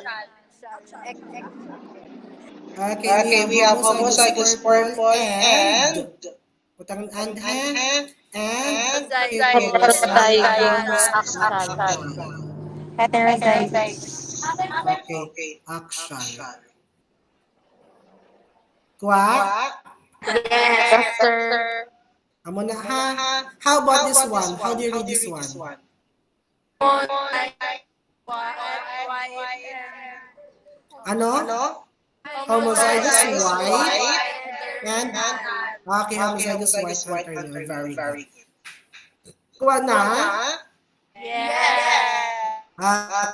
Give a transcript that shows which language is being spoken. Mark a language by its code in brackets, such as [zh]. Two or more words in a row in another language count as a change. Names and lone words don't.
[en] Okay, we have homozygous purple and and Heterozygous action. Heterozygous. Okay, action. Quack. Yes, sir. [hil] Amo na ha. [en] How about this one? How do you read this one? Ano? Homozygous white and okay, homozygous white alternate. Very good. [hil] Kuha na? [en] Yes.